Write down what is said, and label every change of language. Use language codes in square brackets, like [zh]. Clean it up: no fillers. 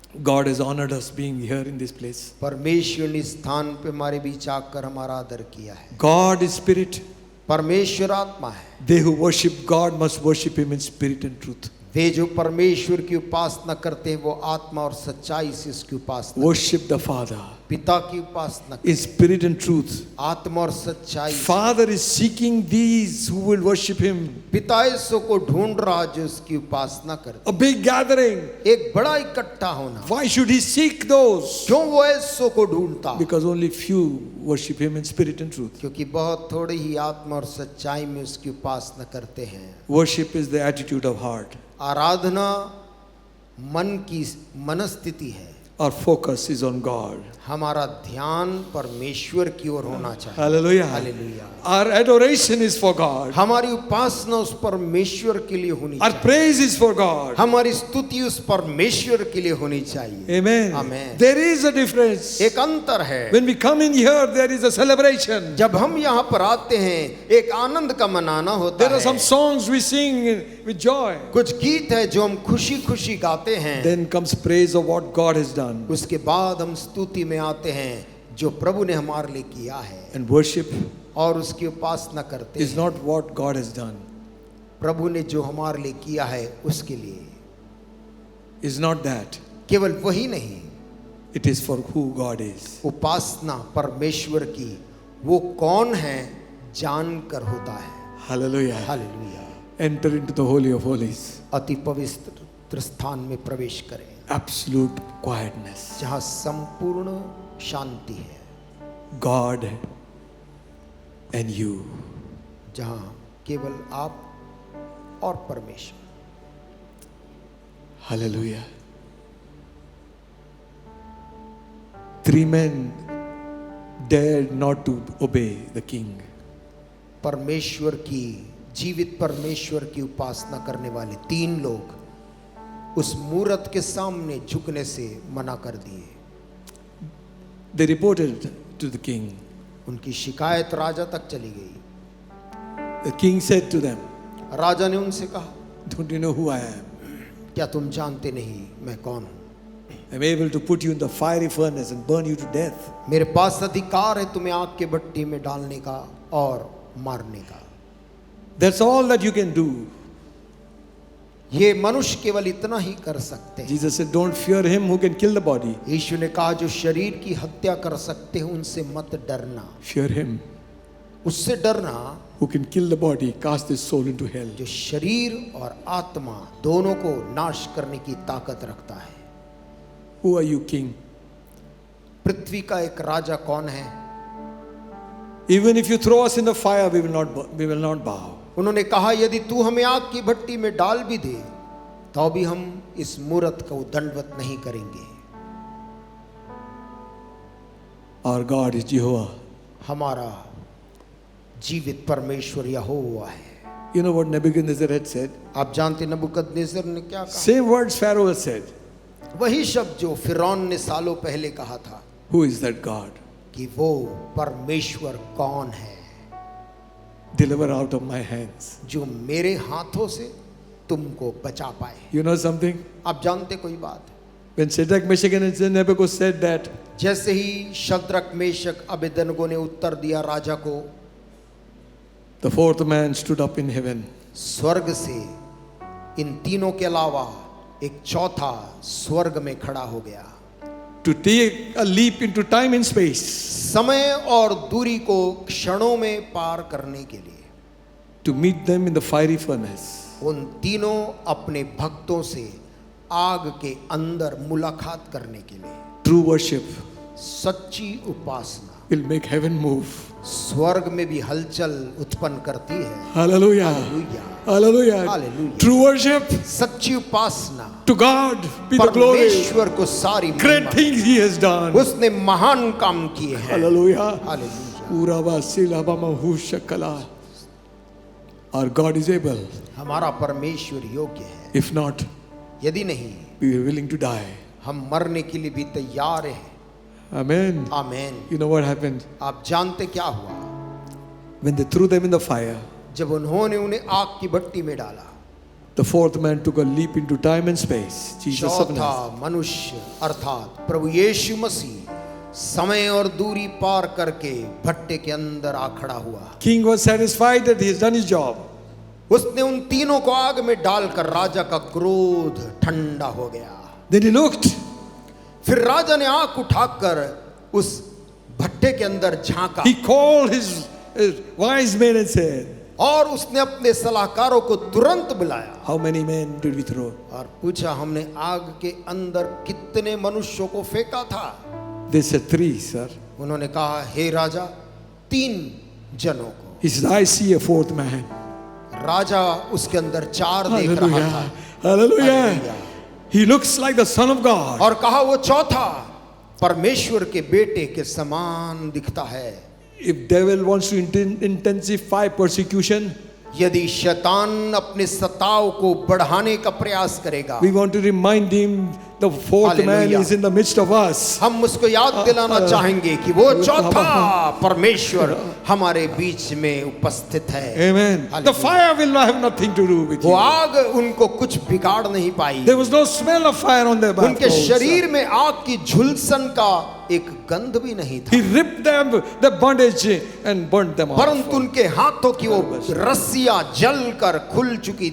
[en] God has honored us being here in this place. [hi] परमेश्वर ने स्थान पे हमारे बीच आकर हमारा आदर किया है। [en] God is spirit. [hi] परमेश्वर आत्मा है। [en] They who worship God must worship him in spirit and truth. [hi] वे जो परमेश्वर की उपासना करते हैं वो आत्मा और सच्चाई से उसकी उपासना, [en] Worship the Father [hi] पिता की उपासना, [en] in spirit and truth. [hi] आत्मा और सच्चाई। [en] Father is seeking these who will worship him. [hi] पिता इसो को ढूंढ रहा जो उसकी उपासना करते। [en] A big gathering. [hi] एक बड़ा इकट्ठा होना। [en] Why should he seek those? [hi] क्यों वो ऐसो को ढूंढता? [en] Because only few worship him in spirit and truth. [hi] क्योंकि बहुत थोड़े ही आत्मा और सच्चाई में उसकी उपासना करते हैं। [en] Worship is the attitude of heart. [hi] आराधना मन की मनस्थिति है। [en] Our focus is on God. [hi] हमारा ध्यान परमेश्वर की ओर होना चाहिए। [en] Hallelujah. [hi] Hallelujah. [en] Our adoration is for God. [hi] हमारी उपासना उस परमेश्वर के लिए होनी [en] Our [hi] चाहिए। [en] praise is for God. [hi] हमारी स्तुति उस परमेश्वर के लिए होनी चाहिए। [en] Amen. Amen. There is a difference. [hi] एक अंतर है। [en] When we come in here, there is a celebration. [hi] जब हम यहाँ पर आते हैं, एक आनंद का मनाना होता [en] There are some [hi] है। [en] songs we sing with joy. [hi] कुछ गीत है जो हम खुशी खुशी गाते हैं। [en] Then comes praise of what God has done. [hi] उसके बाद हम स्तुति में आते हैं जो प्रभु ने हमारे लिए किया है, [en] And worship [hi] और उसकी उपासना करते [en] is [hi] हैं। [en] not what God has done. [hi] प्रभु ने जो हमारे लिए किया है उसके लिए, [en] Is not that. [hi] केवल वही नहीं, [en] It is for who God is. [hi] उपासना परमेश्वर की वो कौन है जानकर होता है। [en] Hallelujah. [hi] Hallelujah. [en] Enter into the Holy of Holies. [hi] अति पवित्र स्थान में प्रवेश करें [en] Absolute quietness. [hi] जहाँ संपूर्ण शांति है, [en] God and you. [hi] जहाँ केवल आप और परमेश्वर। [en] Hallelujah. 3 men dared not to obey the king. [hi] परमेश्वर की, जीवित परमेश्वर की उपासना करने वाले 3 लोग उस मूरत के सामने झुकने से मना कर दिए। [en] They reported to the king. [hi] उनकी शिकायत राजा तक चली गई। [en] The king said to them, [hi] राजा ने उनसे कहा, [en] don't you know who I am? [hi] क्या तुम जानते नहीं मैं कौन हूं? [en] I'm able to put you in the fiery furnace and burn you to death. [hi] मेरे पास अधिकार है तुम्हें आग के भट्टी में डालने का और मारने का। [en] That's all that you can do. [hi] ये मनुष्य केवल इतना ही कर सकते हैं। [en] Jesus said, don't fear him who can kill the body. [hi] यीशु ने कहा जो शरीर की हत्या कर सकते हैं उनसे मत डरना। [en] Fear him [hi] उससे डरना [en] who can kill the body, cast his soul into hell. [hi] जो शरीर और आत्मा दोनों को नाश करने की ताकत रखता है। [en] Who are you, king? [hi] पृथ्वी का एक राजा कौन है? [en] Even if you throw us in the fire, we will not bow. [hi] उन्होंने कहा यदि तू हमें आग की भट्टी में डाल भी दे तो भी हम इस मूरत को दंडवत नहीं करेंगे। [en] Our God is Jehovah. [hi] हमारा जीवित परमेश्वर यहोवा है। [en] You know what Nebuchadnezzar had said? [hi] आप जानते नबूकदनेस्सर ने क्या कहा? [en] Same words Pharaoh had said. [hi] वही शब्द जो फिरौन ने सालों पहले कहा था [en] Who is that God? [hi] कि वो परमेश्वर कौन है [en] Deliver out of my hands. [hi] जो मेरे हाथों से तुमको बचा पाए। [en] You know something? [hi] आप जानते कोई बात? [en] When Shadrach, Meshach and Abednego said that, [hi] जैसे ही शद्रक मेशक अबेदनगो ने उत्तर दिया राजा को, [en] the fourth man stood up in heaven. [hi] स्वर्ग से इन तीनों के अलावा एक चौथा स्वर्ग में खड़ा हो गया। [en] To take a leap into time and space. [hi] समय और दूरी को क्षणों में पार करने के लिए [en] To meet them in the fiery furnace. [hi] उन तीनों अपने भक्तों से आग के अंदर मुलाकात करने के लिए [en] True worship [hi] सच्ची उपासना [en] will make heaven move. [hi] स्वर्ग में भी हलचल उत्पन्न करती है। [en] Hallelujah. [hi] Hallelujah, [en] Hallelujah. Hallelujah. True worship [hi] सच्ची उपासना [en] to God be the glory. [hi] परमेश्वर को सारी [en] Great [hi] महिमा। [en] things He has done. [hi] उसने महान काम किए हैं। [en] Hallelujah. [hi] Hallelujah. Urava silabama hushakala. [en] Our God is able. [hi] हमारा परमेश्वर योग्य है। [en] If not, [hi] यदि नहीं [en] we are willing to die. [hi] हम मरने के लिए भी तैयार हैं। [en] Amen. [hi] Amen. [en] You know what happened? [hi] आप जानते क्या हुआ? [en] When they threw them in the fire, [hi] जब उन्होंने उन्हें आग की भट्टी में डाला, [en] the fourth man took a leap into time and space. Jesus of [hi] चौथा [en] Nazareth. [hi] मनुष्य अर्थात प्रभु यीशु मसीह समय और दूरी पार करके भट्टे के अंदर आ खड़ा हुआ। [en] King was satisfied that he has done his job. [hi] उसने उन तीनों को आग में डालकर राजा का क्रोध ठंडा हो गया। [en] Then he looked. [hi] फिर राजा ने आंख उठाकर उस भट्टे के अंदर झांका [en] He called his wise men and said, [hi] और उसने अपने सलाहकारों को तुरंत बुलाया [en] how many men did we throw? [hi] और पूछा हमने आग के अंदर कितने मनुष्यों को फेंका था? [en] They said 3, sir. [hi] उन्होंने कहा हे राजा 3 जनों को। [en] He said, I see a fourth man. [hi] राजा उसके अंदर 4 देख रहा था। [en] Hallelujah. Hallelujah. Hallelujah. He looks like the Son of God. [hi] और कहा वो चौथा परमेश्वर के बेटे के समान दिखता है। [en] If devil wants to intensify persecution, [hi] यदि शैतान अपने सताव को बढ़ाने का प्रयास करेगा, [en] we want to remind him the fourth man Hallelujah. is in the midst of us. [hi] हम उसको याद दिलाना चाहेंगे कि वो चौथा परमेश्वर हमारे बीच में उपस्थित है। [en] Amen. Hallelujah. The fire will not have nothing to do with [hi] वो [en] you. [hi] आग उनको कुछ बिगाड़ नहीं पाई। [en] There was no smell of fire on their [hi] उनके [en] backbones. [hi] शरीर में आग की झुलसन का एक गंध भी नहीं था, [en] He ripped them the bondage and burnt them off. [hi] परंतु उनके हाथों की वो रस्सियां जल कर खुल चुकी